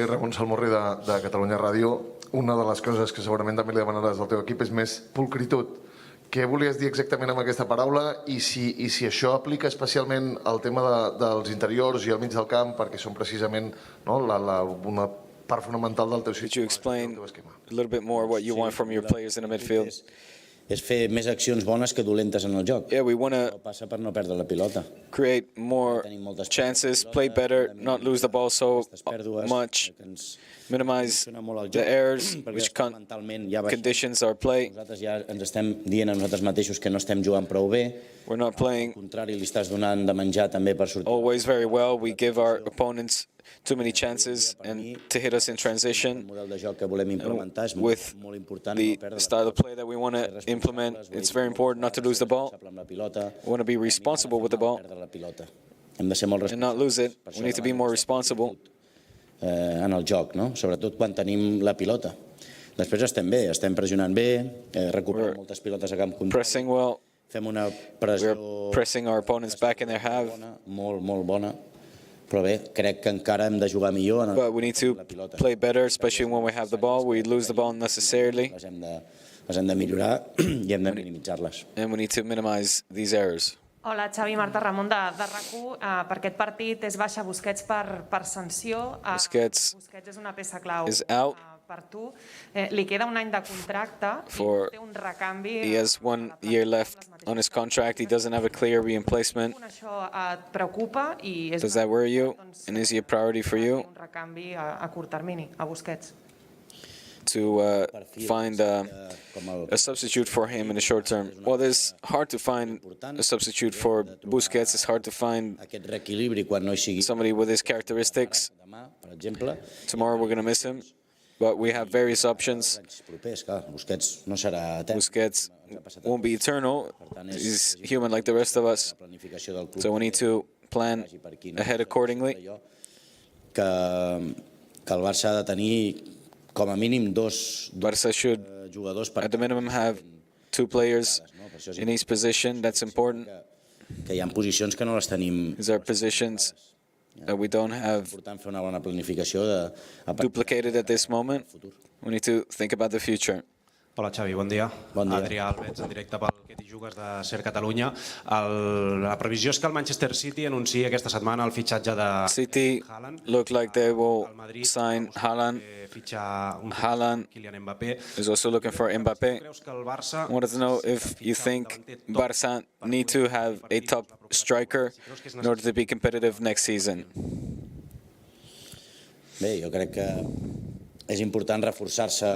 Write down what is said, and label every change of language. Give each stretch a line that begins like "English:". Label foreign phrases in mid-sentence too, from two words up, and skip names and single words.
Catalan: Ramon Salmorri de Catalunya Ràdio. Una de les coses que segurament també li demanaràs al teu equip és més pulcritud. Què volies dir exactament amb aquesta paraula i si això aplica especialment al tema dels interiors i al mig del camp, perquè són precisament una part fonamental del teu sistema.
English: Could you explain a little bit more what you want from your players in the midfield?
Catalan: És fer més accions bones que dolentes en el joc.
English: Yeah, we want to
Catalan: passa per no perdre la pilota.
English: Create more chances, play better, not lose the ball so much, minimize the errors, which conditions our play.
Catalan: Nosaltres ja ens estem dient a nosaltres mateixos que no estem jugant prou bé.
English: We're not playing
Catalan: al contrari, li estàs donant de menjar també per sortir.
English: Always very well. We give our opponents too many chances and to hit us in transition. With the style of play that we want to implement, it's very important not to lose the ball. We want to be responsible with the ball and not lose it. We need to be more responsible.
Catalan: En el joc, sobretot quan tenim la pilota. Després estem bé, estem pressionant bé, recuperem moltes pilotes a camp contrari, fem una pressió molt bona, però bé, crec que encara hem de jugar millor en
English: But we need to play better, especially when we have the ball. We lose the ball unnecessarily.
Catalan: Les hem de millorar i hem de minimitzar-les.
English: And we need to minimize these errors.
Catalan: Hola, Xavi, Marta Ramon de RAC1. Per aquest partit és baixa Busquets per sanció. Busquets és una peça clau per tu. Li queda un any de contracte i té un recanvi.
English: He has 1 year left on his contract. He doesn't have a clear replacement.
Catalan: Això et preocupa?
English: Does that worry you? And is he a priority for you?
Catalan: Un recanvi a curt termini, a Busquets.
English: To find a substitute for him in the short term. Well, it's hard to find a substitute for Busquets. It's hard to find somebody with his characteristics. Tomorrow we're going to miss him, but we have various options. Busquets won't be eternal. He's human like the rest of us. So we need to plan ahead accordingly.
Catalan: Que el Barça ha de tenir com a mínim
English: Barça should, at the minimum, have 2 players in each position. That's important.
Catalan: Que hi ha posicions que no les tenim.
English: These are positions that we don't have duplicated at this moment. We need to think about the future.
Catalan: Hola Xavi, bon dia. Bon dia. Adrià Alves, en directe pel Que t'hi jugues de Ser Catalunya. La previsió és que el Manchester City anunciï aquesta setmana el fitxatge de
English: City
Catalan: Haaland.
English: look like they will
Catalan: El Madrid
English: sign Haaland.
Catalan: fitxar un Haaland Kylian Mbappé.
English: is also looking for Mbappé.
Catalan: Creus que el Barça
English: I wanted to know if you think Barça need to have a top striker in order to be competitive next season.
Catalan: Bé, jo crec que és important reforçar-se.